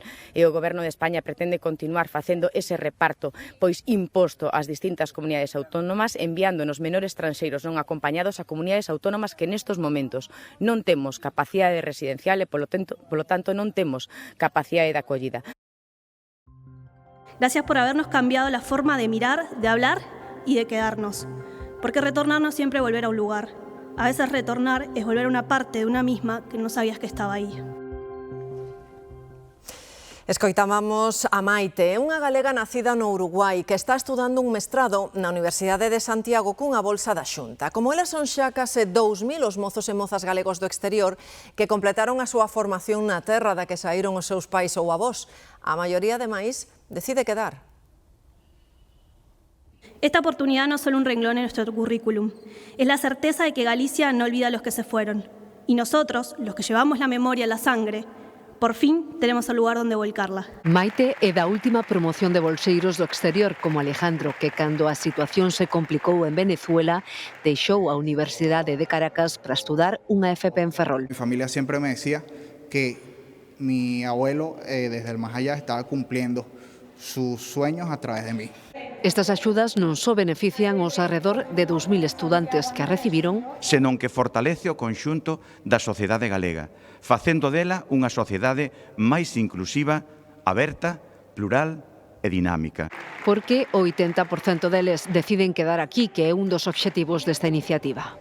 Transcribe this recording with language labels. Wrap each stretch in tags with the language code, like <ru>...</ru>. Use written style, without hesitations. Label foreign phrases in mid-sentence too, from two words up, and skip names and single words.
<gl>E o Goberno de España pretende continuar facendo ese reparto, pois imposto ás distintas comunidades autónomas, enviando nos menores estranxeiros non acompañados a comunidades autónomas que nestos momentos non temos capacidade residencial e, polo tanto, non temos capacidade de acollida.</gl> <es>Gracias por habernos cambiado la forma de mirar, de hablar y de quedarnos. Porque retornar no siempre volver a un lugar. A veces retornar es volver a una parte de una misma que no sabías que estaba aí.</es> <gl>Escoitábamos a Maite, unha galega nacida no Uruguai que está estudando un mestrado na Universidade de Santiago cunha bolsa da Xunta. Como elas son xa case 2.000 os mozos e mozas galegos do exterior que completaron a súa formación na terra da que saíron os seus pais ou avós, a maioría, ademais, decide quedar.</gl> <es>Esta oportunidad no es solo un renglón en nuestro currículum, es la certeza de que Galicia no olvida a los que se fueron. Y nosotros, los que llevamos la memoria en la sangre, por fin tenemos el lugar donde volcarla.</es> <gl>Maite é da última promoción de bolseiros do exterior, como Alejandro, que cando a situación se complicou en Venezuela, deixou a Universidade de Caracas para estudar unha FP en Ferrol.</gl> <es>Mi familia siempre me decía que mi abuelo desde el más allá estaba cumpliendo sus sueños a través de mí.</es> <gl>Estas axudas non só benefician os alrededor de 2.000 estudantes que a recibiron, senón que fortalece o conxunto da sociedade galega, facendo dela unha sociedade máis inclusiva, aberta, plural e dinámica. Porque o 80% deles deciden quedar aquí, que é un dos obxectivos desta iniciativa.</gl>